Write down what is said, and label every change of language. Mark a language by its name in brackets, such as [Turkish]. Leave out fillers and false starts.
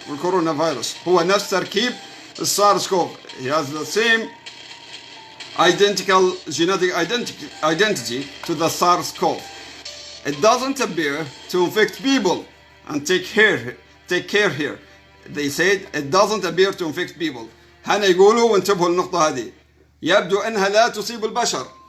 [Arabic] الكورونا فيروس هو نفس تركيب السارس كوف. [English] He has the same identical genetic identity to the SARS-CoV. It doesn't appear to infect people and take care here. They said it doesn't appear to infect people. [Arabic] هنا يقولوا وانتبهوا للنقطة هذه يبدو أنها لا تصيب البشر.